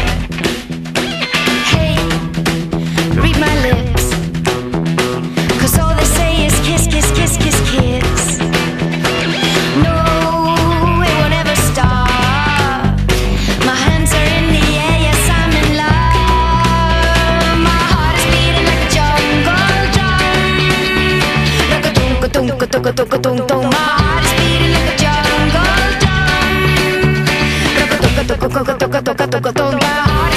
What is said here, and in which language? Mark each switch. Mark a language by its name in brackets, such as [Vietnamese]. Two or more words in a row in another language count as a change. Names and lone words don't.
[English] Hey, read my lips, 'cause all they say is kiss, kiss, kiss, kiss, kiss. No, it won't ever stop. My hands are in the air, yes I'm in love. My heart is beating like a jungle drum. Like a tung-ka-tung-ka-tung-ka-tung-ka-tung-tung. My heart is beating like a jungle drum. [Spanish] Toca, toca, toca, toca, toca, toca, toca.